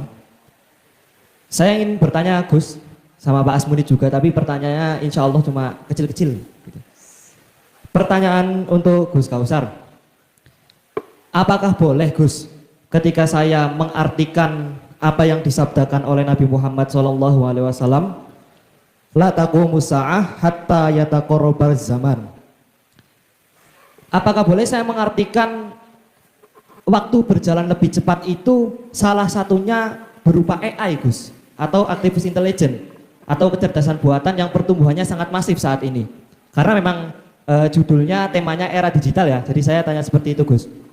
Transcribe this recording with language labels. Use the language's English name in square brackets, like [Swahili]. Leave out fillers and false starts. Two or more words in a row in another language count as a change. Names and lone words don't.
[Indonesian] Saya ingin bertanya Gus sama Pak Asmuni juga, tapi pertanyaannya [Arabic] إن شاء الله [Indonesian] cuma kecil-kecil. Gitu. Pertanyaan untuk Gus Kausar. Apakah boleh Gus, ketika saya mengartikan apa yang disabdakan oleh Nabi Muhammad SAW, [Arabic] لا تقوم الساعة حتى يتقارب الزمان. [Indonesian] Apakah boleh saya mengartikan waktu berjalan lebih cepat itu salah satunya berupa AI Gus, atau [English] artificial intelligence, [Indonesian] atau kecerdasan buatan yang pertumbuhannya sangat masif saat ini? Karena memang judulnya temanya era digital ya, jadi saya tanya seperti itu Gus.